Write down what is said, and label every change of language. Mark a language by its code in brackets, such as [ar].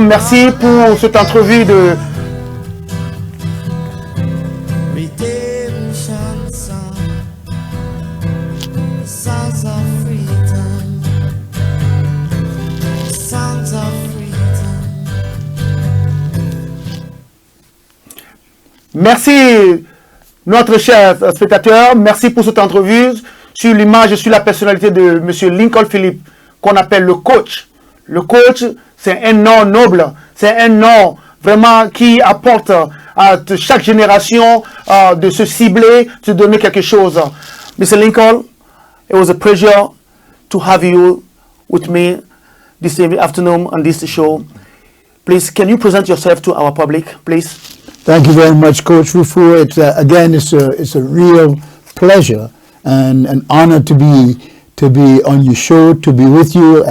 [fr] Merci pour cette entrevue de [en] Redemption song, songs of freedom, songs of freedom. [fr] Merci, notre cher spectateur. Merci pour cette entrevue sur l'image et sur la personnalité de M. Lincoln Phillips, qu'on appelle le coach. Le coach, c'est un nom noble. C'est un nom vraiment qui apporte à chaque génération de se cibler, de donner quelque chose. [en] Mr. Lincoln, it was a pleasure to have you with me this afternoon on this show. Please, can you present yourself to our public, please? Thank you very much, Coach Rufu. It's again, it's a real pleasure and an honor to be on your show, to be with you.